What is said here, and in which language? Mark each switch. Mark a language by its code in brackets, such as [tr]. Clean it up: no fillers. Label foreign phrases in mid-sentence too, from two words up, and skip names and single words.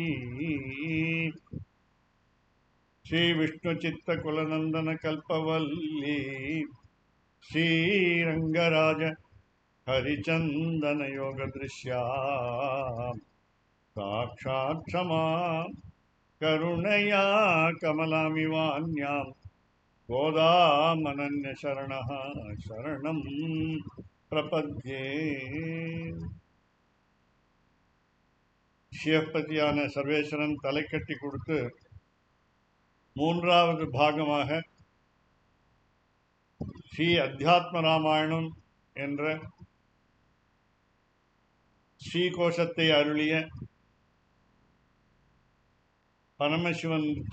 [sa] श्री विष्णुचित्तकुलनंदन कल्पवल्ली श्रीरंगराज हरिचंदन योग दृश्या साक्षात् क्षमा करुणया कमलामिवान्यां गोदामनन्य शरणः शरणं प्रपद्ये. [ta] சிவபதியான சர்வேஸ்வரன் தலை கட்டி கொடுத்து மூன்றாவது பாகமாக ஸ்ரீ அத்தியாத்ம ராமாயணம் என்ற ஸ்ரீகோஷத்தை அருளிய பரமசிவன்